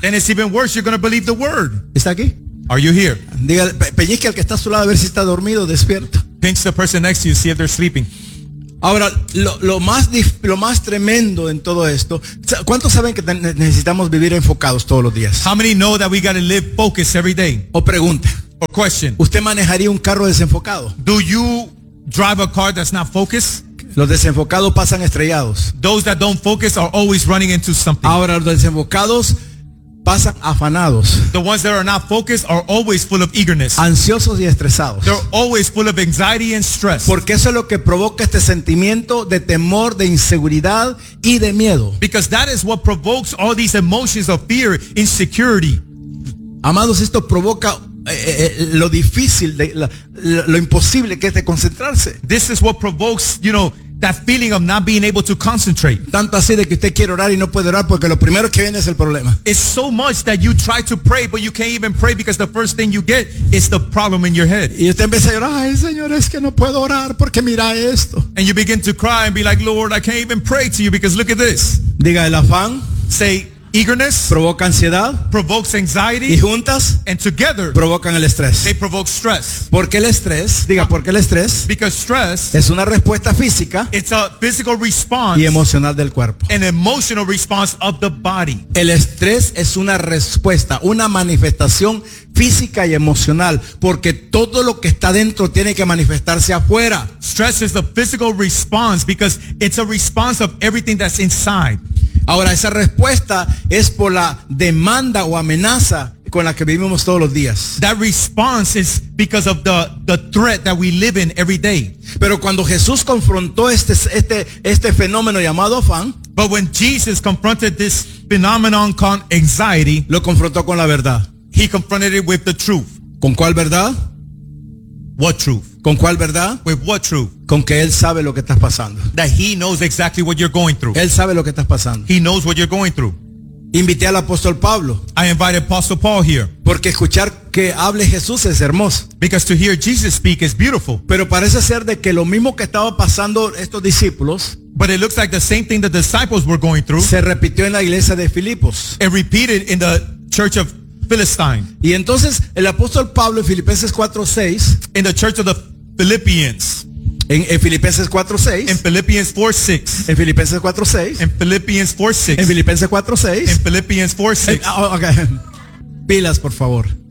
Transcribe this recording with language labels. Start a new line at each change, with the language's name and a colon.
English: Then it's even worse, you're going to believe the word.
Spanish: ¿Está aquí?
English: Are you here?
Spanish: Diga, peñique al que está a su lado a ver si está dormido o despierto.
English: Pinch the person next to you, see if they're sleeping.
Spanish: Ahora, lo más tremendo en todo esto, ¿cuántos saben que necesitamos vivir enfocados todos los días?
English: How many know that we got to live focused every day?
Spanish: O pregunte.
English: Or question.
Spanish: ¿Usted manejaría un carro desenfocado?
English: Do you drive a car that's not focused?
Spanish: Los desenfocados pasan estrellados.
English: Those that don't focus are always running into something.
Spanish: Ahora los desenfocados pasan afanados.
English: The ones that are not focused are always full of eagerness.
Spanish: Ansiosos y estresados.
English: They're always full of anxiety and stress.
Spanish: Porque eso es lo que provoca este sentimiento de temor, de inseguridad y de miedo.
English: Because that is what provokes all these emotions of fear, insecurity.
Spanish: Amados, esto provoca lo difícil, lo imposible que es de concentrarse.
English: This is what provokes, you know, that feeling of not being able to concentrate.
Spanish: Tanto así de que usted quiere orar y no puede orar porque lo primero que viene es el problema.
English: It's so much that you try to pray but you can't even pray because the first thing you get is the problem in your head.
Spanish: Y usted empieza a llorar, ay Señor, es que no puedo orar porque mira esto.
English: And you begin to cry and be like, Lord, I can't even pray to you because look at this.
Spanish: Diga el afán.
English: Say eagerness
Spanish: provoca ansiedad,
English: provokes anxiety,
Spanish: y juntas
English: and together
Spanish: provocan el estrés.
English: They provoke stress.
Spanish: ¿Por qué el estrés? Diga, ¿por qué el estrés?
English: Because stress
Spanish: es una respuesta física,
English: it's a physical response,
Spanish: y emocional del cuerpo.
English: An emotional response of the body.
Spanish: El estrés es una respuesta, una manifestación física y emocional, porque todo lo que está dentro tiene que manifestarse afuera.
English: Stress is a physical response because it's a response of everything that's inside.
Spanish: Ahora, esa respuesta es por la demanda o amenaza con la que vivimos todos los días.
English: That response is because of the threat that we live in every day.
Spanish: Pero cuando Jesús confrontó este fenómeno llamado afán,
English: but when Jesus confronted this phenomenon called anxiety,
Spanish: lo confrontó con la verdad.
English: He confronted it with the truth.
Spanish: ¿Con cuál verdad?
English: What truth?
Spanish: ¿Con cuál verdad?
English: With what truth?
Spanish: Con que él sabe lo que estás pasando.
English: That he knows exactly what you're going through.
Spanish: Él sabe lo que estás pasando.
English: He knows what you're going through.
Spanish: Invité al apóstol Pablo.
English: I invited Apostle Paul here.
Spanish: Porque escuchar que hable Jesús es hermoso.
English: Because to hear Jesus speak is beautiful.
Spanish: Pero parece ser de que lo mismo que estaba pasando estos discípulos,
English: but it looks like the same thing the disciples were going through,
Spanish: se repitió en la iglesia de Filipos.
English: It repeated in the church of Philistine.
Spanish: Y entonces el apóstol Pablo en Filipenses 4:6,
English: in the church of the Philippians.
Spanish: En Filipenses 4:6.
English: In Philippians 4:6.
Spanish: En Filipenses 4:6.
English: In Philippians 4:6.
Spanish: En Filipenses 4:6.
English: In Philippians 4:6.
Spanish: Okay. Pilas, por favor.